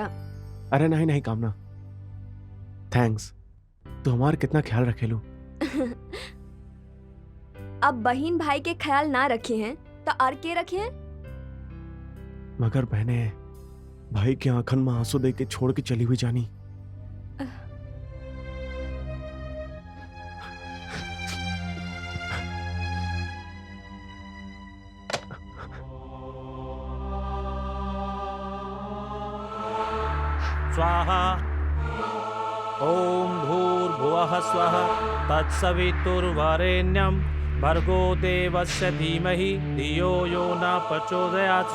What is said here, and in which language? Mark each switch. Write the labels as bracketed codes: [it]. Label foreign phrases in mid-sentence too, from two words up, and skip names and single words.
[bho] अरे नहीं नहीं कामना, थैंक्स, तू हमार कितना ख्याल रखेलू। अब बहन भाई के ख्याल ना रखे हैं तो और के रखे हैं? मगर बहने भाई की आंखन में आंसू दे के छोड़ के चली हुई जानी। [sa] स्वाहा ओम भूर्भुवः स्वः तत्सवितुर्वरेण्यं भर्गो देवस्य धीमहि धियो यो न प्रचोदयात्।